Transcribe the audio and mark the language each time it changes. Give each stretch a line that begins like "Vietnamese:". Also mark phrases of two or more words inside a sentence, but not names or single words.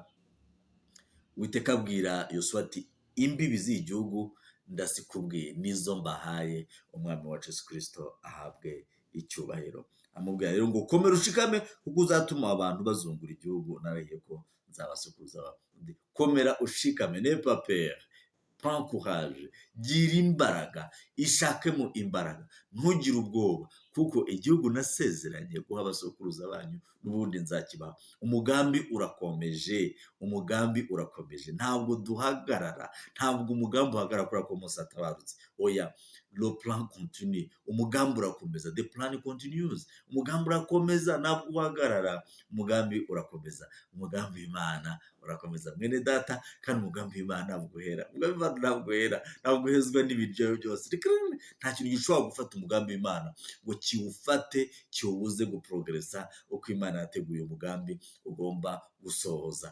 Kinyarwanda: Uwiteka abwira Yosuwa ati imbibi z'igihugu ndasikubwiye, nizo mbahaye. Umwami wacu Yesu Kristo ahabwe icyubahiro. Amubwira rero ngo komera ushikame, kuko uzatuma abantu bazungura igihugu narahiye ko nzabasukuza. Komera ushikame,
French: ne pas peur, prends courage,
Kinyarwanda: gira imbaraga, ishakemo imbaraga, ntugire ubwoba, kuko igihugu nasezeranye guha abasokuruza banyu n'ubundi nzakibaha. Umugambi urakomeje, ntabwo duhagarara, ntabwo umugambi uhagarara kubera ko Mose atabarutse. Oya,
French: le plan continue,
Kinyarwanda: umugambi urakomeza,
English: the plan continues,
Kinyarwanda: umugambi urakomeza, ntabwo uhagarara, umugambi urakomeza. Umugambi w'Imana urakomeza mwene data, kandi umugambi w'Imana ntabwo uhera. Umugambi w'Imana ntabwo uhera, ntabwo uhezwa n'ibiryo byose. Nta kintu gishobora gufata umugambi w'Imana ngo kiwufate, kiwubuze guprogresa uko Imana yateguye umugambi ugomba gusohoza.